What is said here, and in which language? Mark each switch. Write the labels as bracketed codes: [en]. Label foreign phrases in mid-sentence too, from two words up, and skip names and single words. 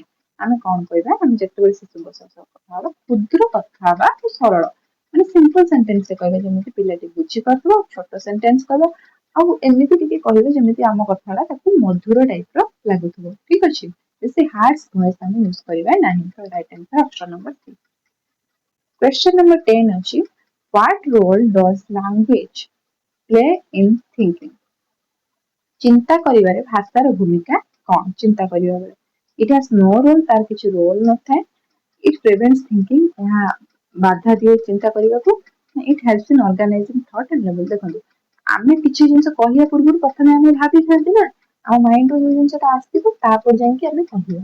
[or] ଆମେ କଣ କହିବା, ଆମେ ଯେତେବେଳେ ଶିଶୁଙ୍କ ସହ କଥା ହବା କ୍ଷୁଦ୍ର କଥା ହବା, ସରଳ ମାନେ [en] simple sentence [or] କହିବା, ଯେମିତି ପିଲାଟି ବୁଝିପାରୁଥିବ, ଛୋଟ ସେଣ୍ଟେନ୍ସ କହିବା, ଆଉ ଏମିତି ଟିକେ କହିବେ ଯେମିତି ଆମ କଥାଟା ତାକୁ ମଧୁର ଟାଇପ ର ଲାଗୁଥିବ। ଠିକ ଅଛି। ବେଶୀ [en] hard voice [or] ଆମେ ୟୁଜ କରିବା ନାହିଁ। ତ [en] right answer option number 3. question number 10 ଅଛି what role does language play in thinking? [or] ଚିନ୍ତା କରିବାରେ ଭାଷାର ଭୂମିକା କଣ? ଚିନ୍ତା କରିବା ବେଳେ [en] it has no role, [or] ତାର କିଛି ରୋଲ ନଥାଏ। [en] it prevents thinking, [or] ଏହା ବାଧା ଦିଏ ଚିନ୍ତା କରିବାକୁ। [en] it helps in organizing thought and label. [or] ଦେଖନ୍ତୁ, ଆମେ କିଛି ଜିନିଷ କହିବା ପୂର୍ବରୁ ପ୍ରଥମେ ଆମେ ଭାବିଥାନ୍ତି ନା, ଆମ ମାଇଣ୍ଡ ରୁ ଯୋଉ ଜିନିଷଟା ଆସିବ ତାପରେ ଯାଇକି ଆମେ କହିବା।